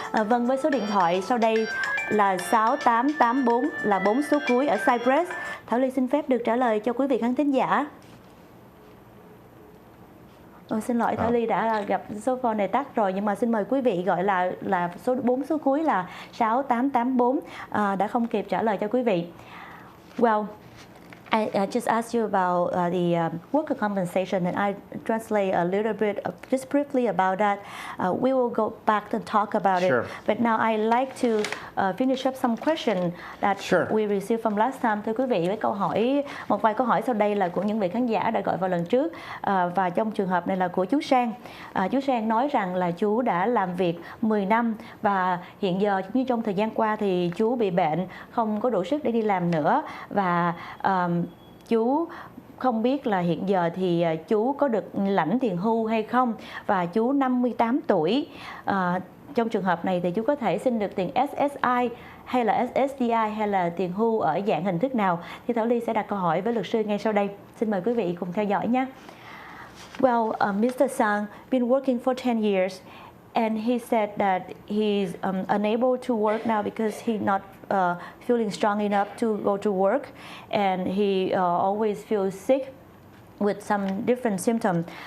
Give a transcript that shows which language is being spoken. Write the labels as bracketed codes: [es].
[vi] Vâng, với số điện thoại sau đây là 6884 là 4 số cuối ở Cypress. Thảo Ly xin phép được trả lời cho quý vị khán thính giả. Xin lỗi, Thảo Ly đã gặp số phone này tắt rồi, nhưng mà xin mời quý vị gọi là số 4 số cuối là 6884, đã không kịp trả lời cho quý vị. [en] Well, I just asked you about the worker compensation, and I translate a little bit, just briefly about that. We will go back and talk about Sure. it. But now I like to finish up some question that Sure. we received from last time. [vi] Thưa quý vị, với một vài câu hỏi sau đây là của những vị khán giả đã gọi vào lần trước, và trong trường hợp này là của chú Sang. Chú Sang nói rằng là chú đã làm việc 10 năm và hiện giờ như trong thời gian qua thì chú bị bệnh, không có đủ sức để đi làm nữa, và chú không biết là hiện giờ thì chú có được lãnh tiền hưu hay không, và chú 58 tuổi. Trong trường hợp này thì chú có thể xin được tiền SSI hay là SSDI hay là tiền hưu ở dạng hình thức nào? Thì Thảo Ly sẽ đặt câu hỏi với luật sư ngay sau đây. Xin mời quý vị cùng theo dõi nhé. [en] Well, Mr. Sang been working for 10 years, and he said that he's unable to work now because he's not feeling strong enough to go to work, and he always feels sick with some different symptoms.